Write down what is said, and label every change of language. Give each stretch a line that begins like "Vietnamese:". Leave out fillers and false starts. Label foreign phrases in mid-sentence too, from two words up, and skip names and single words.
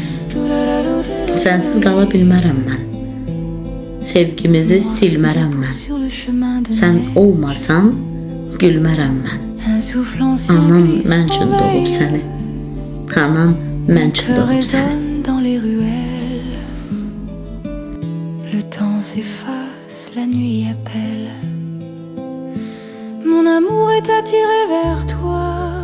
Azerbaijani: Sənsiz qala bilmərəm mən. Sevgimizi silmərəm mən. Sən olmasan, gülmərəm mən. Anan mən üçün doğub səni. Anan mən üçün doğub səni.
French: Le temps s'efface, la nuit appelle. Mon amour est attiré vers toi.